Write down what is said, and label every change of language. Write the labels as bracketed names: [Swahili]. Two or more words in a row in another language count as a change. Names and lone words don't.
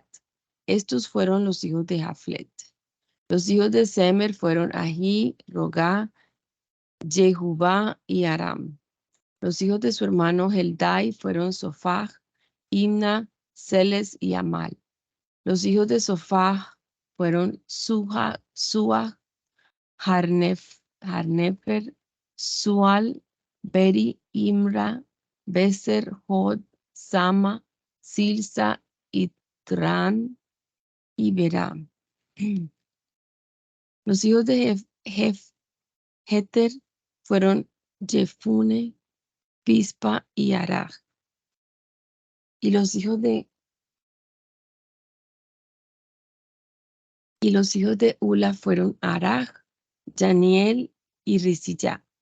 [Spanish] Estos fueron los hijos de Jaflet. Los hijos de Semer fueron Ahi, Rogá, Jehubá y Aram. Los hijos de su hermano Heldai fueron Sofaj, Imna, Celes y Amal. Los hijos de Sofaj fueron Suah, Harnefer, Sual, Beri, Imra, Beser, Hod, Sama, Silsa, Itran y Beram. Los hijos de Heter fueron Jefune, Pispa y Araj. Y los hijos de Ula fueron Araj, Janiel y Risilla.